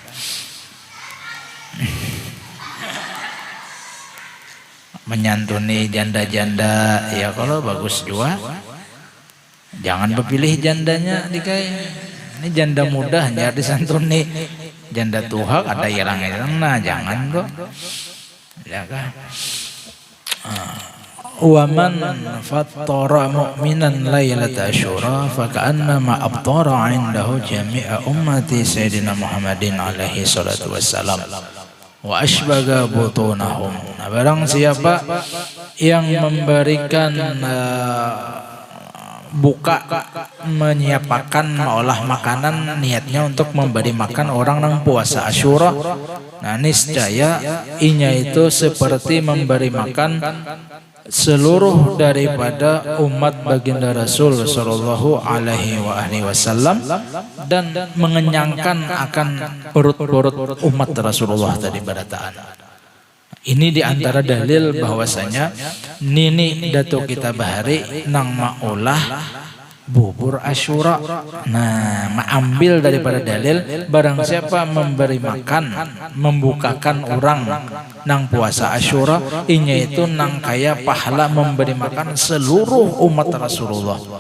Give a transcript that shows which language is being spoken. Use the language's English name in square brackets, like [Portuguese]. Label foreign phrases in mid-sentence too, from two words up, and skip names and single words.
[Banjar] Menyantuni janda-janda, ya kalau bagus juga. Jangan berpilih jandanya dikai. Ini janda muda hanya disantuni, janda tua ada irang-irang, nah jangan kok. Ya kan? [Arabic] ومن فطر مؤمنا ليلة عاشوراء فكأنما أفطر عنده جميع أمة سيدنا محمد عليه الصلاة والسلام وأشبع بطونهم. [Banjar] Nah, barang siapa yang memberikan buka menyiapkan olah makanan niatnya untuk memberi makan orang nang puasa Asyura, nah niscaya inya itu seperti memberi makan seluruh daripada umat baginda Rasul [Arabic] صلى الله عليه وسلم [Banjar] dan mengenyangkan akan perut-perut umat Rasulullah tadi pada taat. Ini diantara dalil bahwasanya nini Datuk kita bahari nang maulah bubur Asyura. Nah, mengambil daripada dalil barang siapa memberi makan, membukakan orang nang puasa Asyura, inya itu nang kaya pahala memberi makan seluruh umat Rasulullah.